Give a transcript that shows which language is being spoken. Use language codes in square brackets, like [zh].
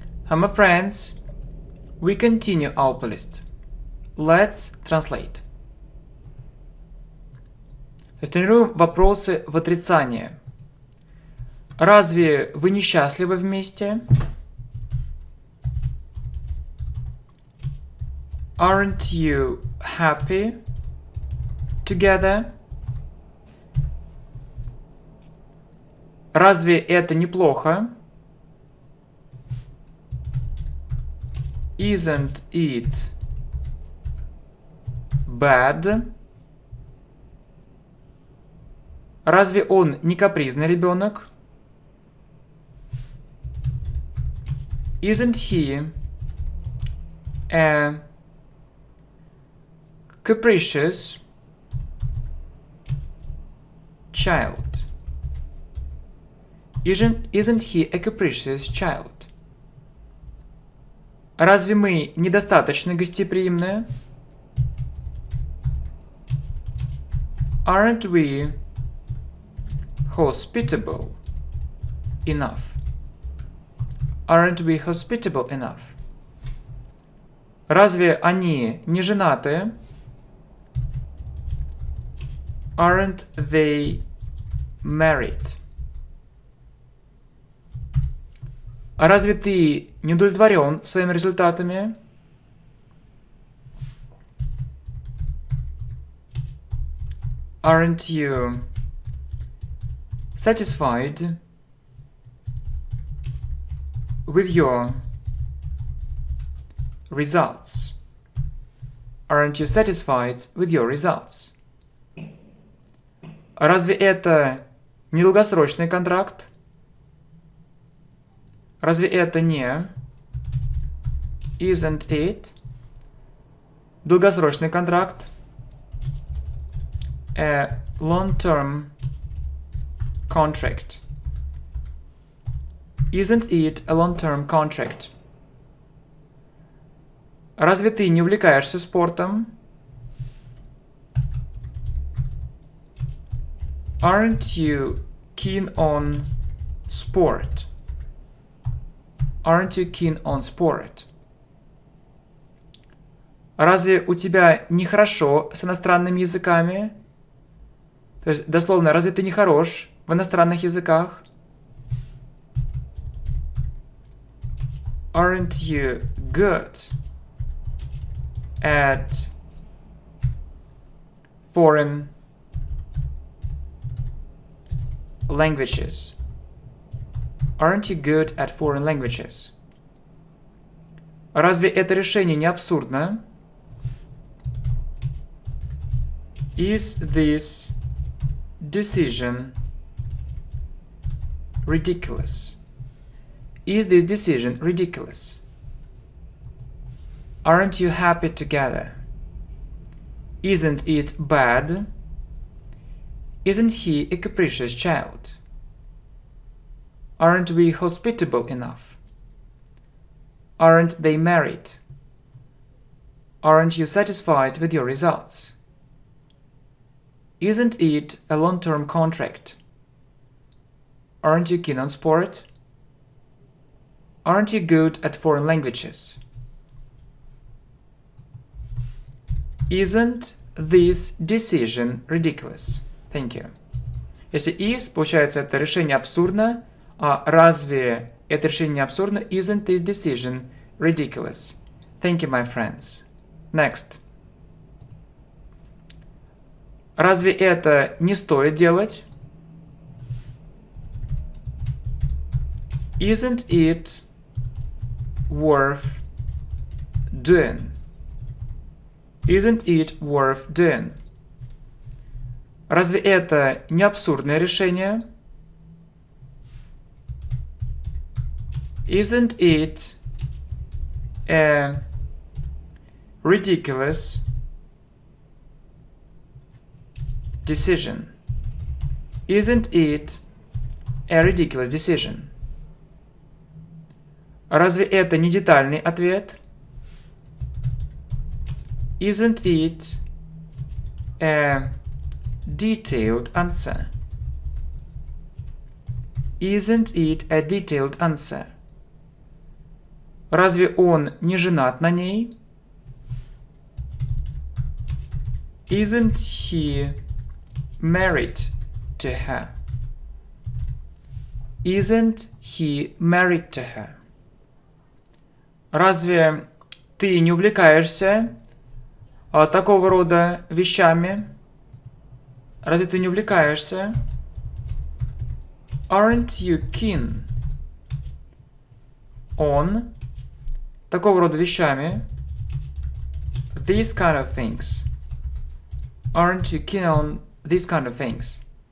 [en] My friends, we continue our playlist. Let's translate. [ru] Тренируем вопросы в отрицание. Разве вы несчастливы вместе? [en] Aren't you happy together? [ru] Разве это неплохо? [en] Isn't it bad? [ru] Разве он не капризный ребенок? [en] Isn't he a capricious child? Isn't he a capricious child? [ru] Разве мы недостаточно гостеприимны? [en] Aren't we hospitable enough? Aren't we hospitable enough? [ru] Разве они не женаты? [en] Aren't they married? [ru] А разве ты не удовлетворен своими результатами? [en] Aren't you satisfied with your results? Aren't you satisfied with your results? [ru] А разве это не долгосрочный контракт? Разве это не [en] Isn't it [ru] долгосрочный контракт? [en] A long-term contract. Isn't it a long-term contract? [ru] Разве ты не увлекаешься спортом? [en] Aren't you keen on sport? Aren't you keen on sport? [ru] Разве у тебя нехорошо с иностранными языками? То есть, дословно, разве ты не хорош в иностранных языках? [en] Aren't you good at foreign languages? Aren't you good at foreign languages? [ru] Разве это решение не абсурдно? [en] Is this decision ridiculous? Is this decision ridiculous? Aren't you happy together? Isn't it bad? Isn't he a capricious child? Aren't we hospitable enough? Aren't they married? Aren't you satisfied with your results? Isn't it a long-term contract? Aren't you keen on sport? Aren't you good at foreign languages? Isn't this decision ridiculous? Thank you. [ru] Если [en] is, [ru] получается, это решение абсурдно, а разве это решение не абсурдно? [en] Isn't this decision ridiculous? Thank you, my friends. Next. [ru] Разве это не стоит делать? [en] Isn't it worth doing? Isn't it worth doing? [ru] Разве это не абсурдное решение? [en] Isn't it a ridiculous decision? Isn't it a ridiculous decision? [ru] Разве это не детальный ответ? [en] Isn't it a detailed answer? Isn't it a detailed answer? [ru] Разве он не женат на ней? [en] Isn't he married to her? Isn't he married to her? [ru] Разве ты не увлекаешься такого рода вещами? Разве ты не увлекаешься? [en] Aren't you keen on [ru] такого рода вещами? [en] These kind of things. Aren't you keen on these kind of things?